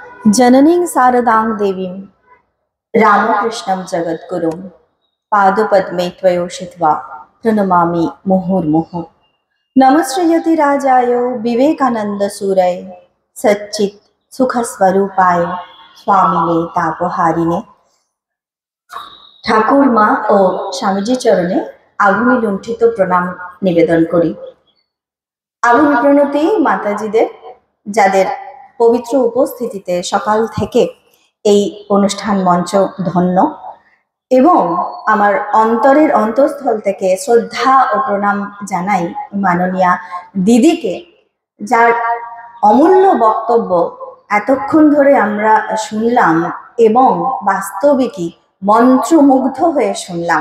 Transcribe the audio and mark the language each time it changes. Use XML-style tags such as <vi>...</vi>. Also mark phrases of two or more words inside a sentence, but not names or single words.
<sa>जननीं शारदां देवीं रामकृष्णं जगद्गुरुं पादपद्मे त्वयोषित्वा प्रणमामि मुहुर्मुहुः। नमश्रीयति राजाय विवेकानन्दसूरये सच्चित् सुखस्वरूपाय स्वामिने तापहारिणे।</sa> <bn>ঠাকুর মা ও স্বামীজি চরণে আগুনে লুণ্ঠিত প্রণাম নিবেদন করি। আগুন প্রণতি মাতাজিদের, যাদের পবিত্র উপস্থিতিতে সকাল থেকে এই অনুষ্ঠান মঞ্চ ধন্য, এবং আমার অন্তরের অন্তঃস্থল থেকে শ্রদ্ধা ও প্রণাম জানাই মাননীয়া দিদিকে, যার অমূল্য বক্তব্য এতক্ষণ ধরে আমরা শুনলাম এবং বাস্তবিকই মন্ত্রমুগ্ধ হয়ে শুনলাম।</bn>